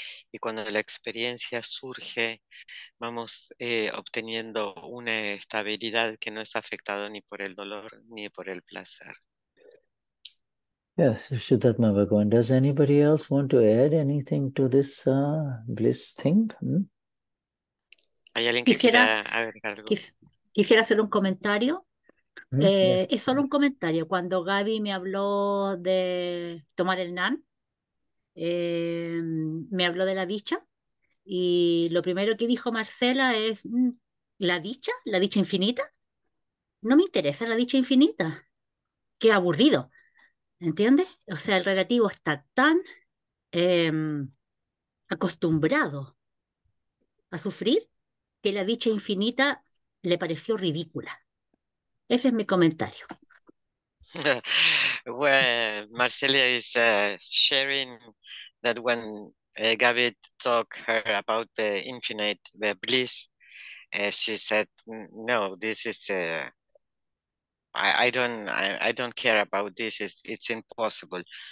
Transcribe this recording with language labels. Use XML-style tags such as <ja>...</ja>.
<es>Y cuando la experiencia surge, vamos obteniendo una estabilidad que no es afectada ni por el dolor ni por el placer.</es> <en>Yes, Vishuddhatma Bhagavan. Does anybody else want to add anything to this bliss thing?</en> <es>¿Hay alguien que quiera agregar algo? Quisiera hacer un comentario.</es> <en>Yes.</en> <es>Es solo un comentario. Cuando Gaby me habló de tomar el NAN, me habló de la dicha, y lo primero que dijo Marcela es, la dicha infinita. No me interesa la dicha infinita. Qué aburrido, ¿entiendes? O sea, el relativo está tan acostumbrado a sufrir que la dicha infinita le pareció ridícula. Ese es mi comentario.</es> <en>Well, Marcella is sharing that when Gaby talked her about the infinite bliss, she said, "No, this is I don't care about this. It's impossible."</en>